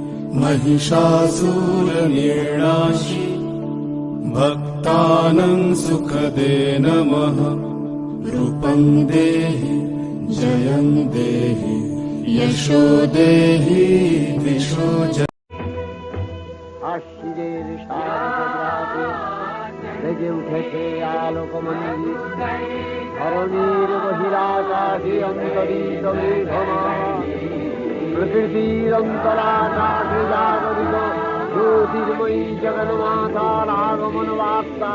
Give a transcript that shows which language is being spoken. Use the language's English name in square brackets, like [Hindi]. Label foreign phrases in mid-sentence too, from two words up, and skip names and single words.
[Sanskrit] महिषासुरनिर्णाशि भक्तानां सुखदे नमः। रूपं देहि जयं देहि यशो देहि दिशो जहि। [Bangla] আশ্বিরের শারদরাতে বেজে উঠেছে আলোকমন্দির। ধরণীর বহিরাকাশে অন্তরিত মেঘমালা, প্রকৃতির অন্তরাকাশে জাগরিত জ্যোতির্ময়ী জগন্মাতার আগমন বার্তা।